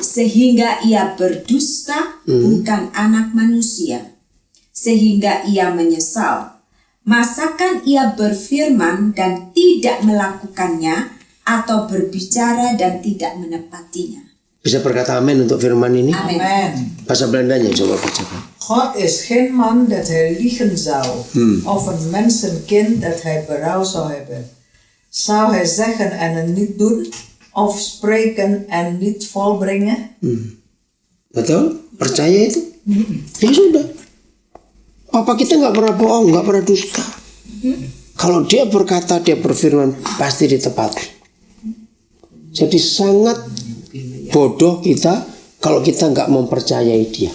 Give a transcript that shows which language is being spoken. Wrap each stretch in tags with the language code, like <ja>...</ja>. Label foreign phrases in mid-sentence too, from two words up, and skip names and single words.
<id>sehingga ia berdusta, bukan anak manusia. Sehingga ia menyesal. Masakan ia berfirman dan tidak melakukannya, atau berbicara dan tidak menepatinya? bisa berkata amin untuk firman ini. Amen. Bahasa Belandanya coba bacakan.</id> <nl>God is geen man dat hij liegen zou, of een mensenkind dat hij berouw zou hebben. Zou hij zeggen en het niet doen, of spreken en niet volbrengen?</nl> <id>Betul? Percaya itu? Ya sudah. Apa kita nggak pernah bohong, nggak pernah dusta. Kalau dia berkata, dia berfirman, pasti ditepati. Jadi sangat bodoh kita kalau kita nggak mempercayai dia.</id>